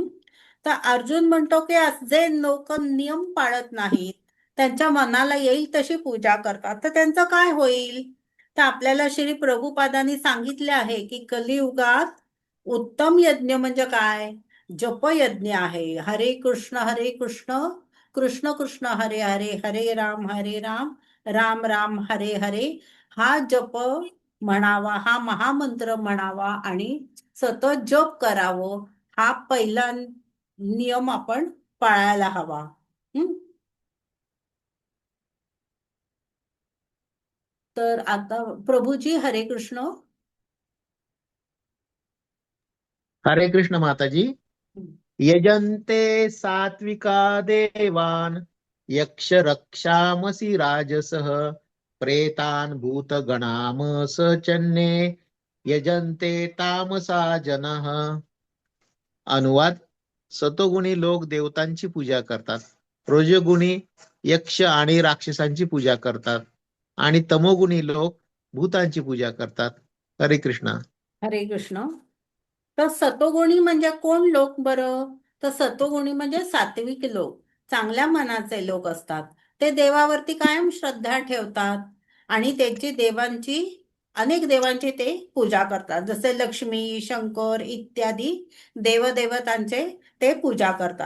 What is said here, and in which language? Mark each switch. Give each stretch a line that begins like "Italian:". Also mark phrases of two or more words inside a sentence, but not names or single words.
Marathi: तर अर्जुन म्हणतो की जे लोक नियम पाळत नाहीत, त्यांच्या मनाला येईल तशी पूजा करतात, तर त्यांचं काय होईल? तर आपल्याला श्री प्रभुपादांनी सांगितले आहे की कलियुगात उत्तम यज्ञ म्हणजे काय? जपयज्ञ आहे.
Sanskrit: हरे कृष्ण कृष्ण कृष्ण हरे हरे, हरे राम राम राम हरे हरे,
Marathi: हा जप म्हणावा, हा महामंत्र म्हणावा आणि सतत जप करावं, हा पहिला नियम आपण पाळायला हवा. हं? तर आता प्रभूजी हरे कृष्ण. हरे कृष्ण माताजी. हं.
Sanskrit: यजन्ते सात्विका देवान् यक्ष रक्षामसि राजसः प्रेतान् भूतगणामसचन्ने यजन्ते तामसा जनः.
Marathi: अनुवाद. सतोगुणी लोक देवतांची पूजा करतात, रजोगुणी यक्ष आणि राक्षसांची पूजा करतात आणि तमोगुणी लोक भूतांची पूजा करतात. हरे कृष्णा. हरे कृष्ण. तर सतोगुणी म्हणजे कोण लोक बरं? तर सतोगुणी म्हणजे सात्विक लोक, चांगल्या मनाचे लोक असतात. ते देवावरती कायम श्रद्धा ठेवतात आणि त्यांची अनेक देवांची ते पूजा करतात. जसे लक्ष्मी, शंकर इत्यादी देवदेवतांचे ते पूजा करतात.